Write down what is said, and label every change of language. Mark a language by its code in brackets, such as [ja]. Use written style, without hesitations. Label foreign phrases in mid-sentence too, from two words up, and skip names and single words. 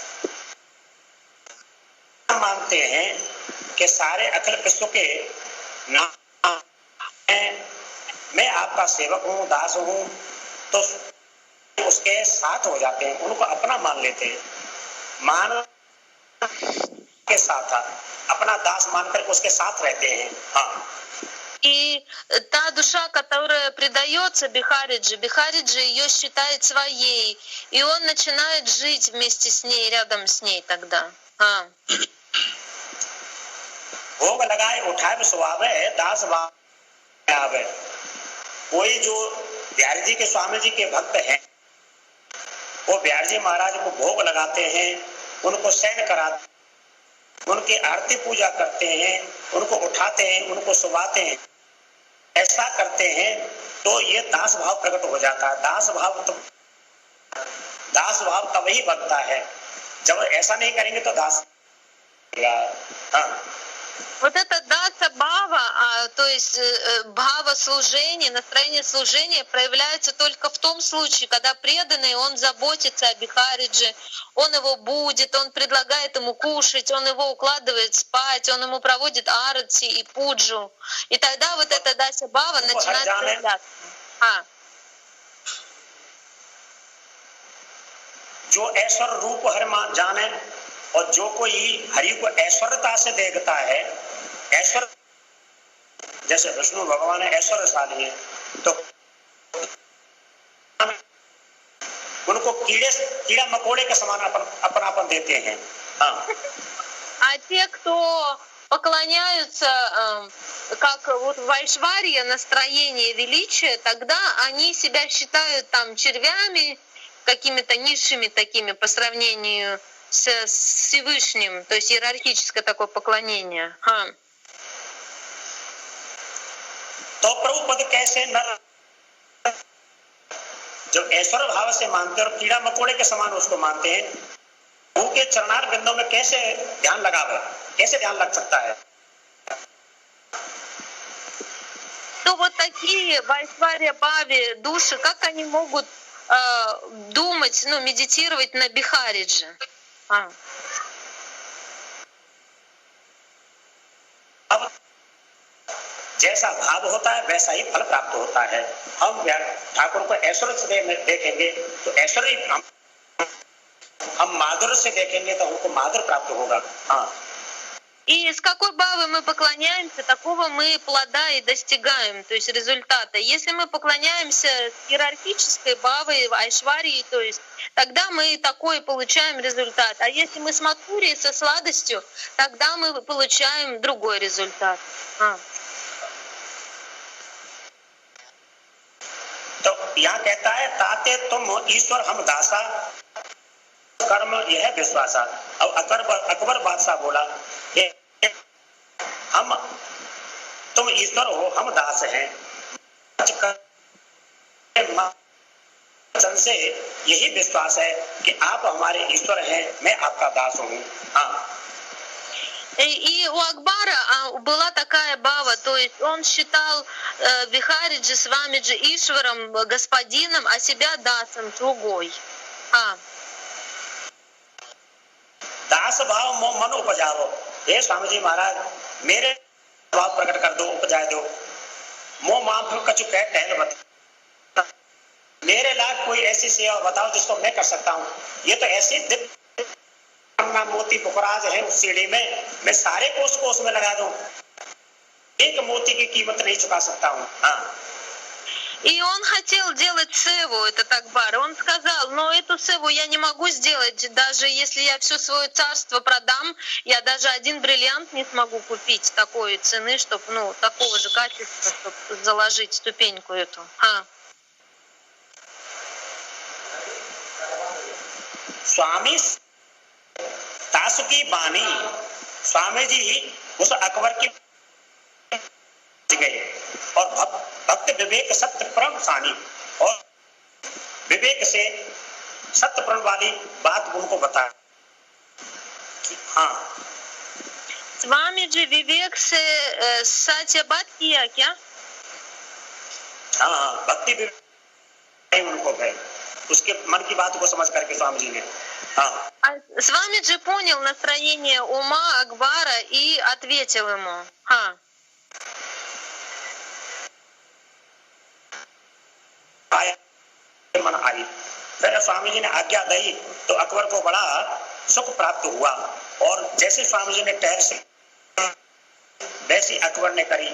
[hi] मानते हैं कि सारे अखिल विश्व के नाम, मैं आपका सेवक हूँ, दास हूँ, तो उसके साथ हो जाते हैं, उनको अपना मान लेते हैं। मान के साथ अपना दास मानकर उसके साथ रहते हैं। हाँ, [ru] и та душа, которая предается Бихариджи, Бихариджи ее считает своей, и он начинает жить вместе с ней, рядом с ней тогда. [hi] भोग लगाए उठाए स्वभाव है दास भाव। कोई जो बिहारी जी के स्वामी जी के भक्त हैं, वो बिहारी जी महाराज को भोग लगाते हैं, उनको शयन कराते, उनकी आरती पूजा करते हैं, उनको उठाते हैं, उनको सुलाते हैं, ऐसा करते हैं तो ये दास भाव प्रकट हो जाता है। दास भाव तभी बनता है, जब ऐसा नहीं करेंगे तो दास। हाँ। [ru] Вот это [hi] दास भाव, [ru] то есть бхава служения, настроение служения проявляется только в том случае, когда преданный, он заботится о Бихариджи, он его будит, он предлагает ему кушать, он его укладывает спать, он ему проводит арати и пуджу. И тогда вот эта [hi] दास भाव [ru] начинает проявляться. [hi] जो ऐश्वर्य रूप हर जाने, और जो कोई हरि को ऐश्वर्यता से देखता है, ऐश्वर्य जैसे विष्णु भगवान ऐश्वर्यशाली है, तो उनको कीड़ा मकोड़े के समान अपनापन देते हैं। हाँ। [ru] А те, кто поклоняются как вот в Айшварье настроение величия, тогда они себя считают там червями, какими-то низшими такими по сравнению с Всевышним, то есть иерархическое такое поклонение. [hi] तो प्रभु पद कैसे नर जब ऐश्वर्य भाव से मानते हैं और कीड़ा मकोड़े के समान उसको मानते हैं, प्रभु के चरणार बिंदों में कैसे ध्यान लगावे, कैसे ध्यान लग सकता है? [ru] То вот такие в Айшварья Бхаве души, как они могут думать, медитировать на Бихариджи? [hi] अब जैसा भाव होता है वैसा ही फल प्राप्त होता है। हम ठाकुर को ऐश्वर्य से देखेंगे तो ऐश्वर्य, हम माधुर्य से देखेंगे तो हमको माधुर्य प्राप्त होगा। हाँ। [ru] И с какой бхавой мы поклоняемся, такого мы плода и достигаем, то есть результата. Если мы поклоняемся иерархической бхавой, айшварии, то есть тогда мы такой получаем результат. А если мы с матхурией, со сладостью, тогда мы получаем другой результат. [hi] तो यहाँ कहता है ताते तुम ईश्वर हम दासा, कर्म यह विश्वासा। अब अकबर बादशाह बोला हम, तुम ईश्वर हो, हम दास हैं, से यही विश्वास है कि आप हमारे ईश्वर हैं, मैं आपका दास हूँ। हाँ। [ru] И у Акбара была такая бхава, то есть он считал Бихариджи Свамиджи Ишваром, господином, а себя дасом, слугой. [hi] दास भाव मोह मन उपजाओ, हे स्वामी जी महाराज मेरे भाव प्रकट कर दो, उपजाए दो। मोह माफ कछु कह टहल बता, मेरे लायक कोई ऐसी सेवा बताओ जिसको मैं कर सकता हूँ। ये तो ऐसी दिव्य मोती पुखराज है उस सीढ़ी में, मैं सारे कोष को उसमें लगा दूं, एक मोती की कीमत नहीं चुका सकता हूँ। हाँ। [ru] И он хотел делать севу, этот Акбар. Он сказал, но эту севу я не могу сделать, даже если я все свое царство продам, я даже один бриллиант не смогу купить такой цены, чтобы, такого же качества, чтобы заложить ступеньку эту. [hi] स्वामी तासु की बानी, स्वामी जी उस अकबर की गए और भक्त विवेक सत्य प्रण सानी, और विवेक से सत्य प्रण वाली बात उनको बताया। हाँ। स्वामी जी विवेक से सत्य बात किया क्या? हाँ, भक्ति विवेक उनको गए, उसके मन की बात को समझ करके स्वामी जी ने। हाँ। [ru] Свамиджи понял настроение ума Акбара и ответил ему. [hi] मन आई, फिर स्वामी जी ने आज्ञा दी तो अकबर को बड़ा सुख प्राप्त हुआ, और जैसे स्वामी जी ने टहल से वैसी अकबर ने करी।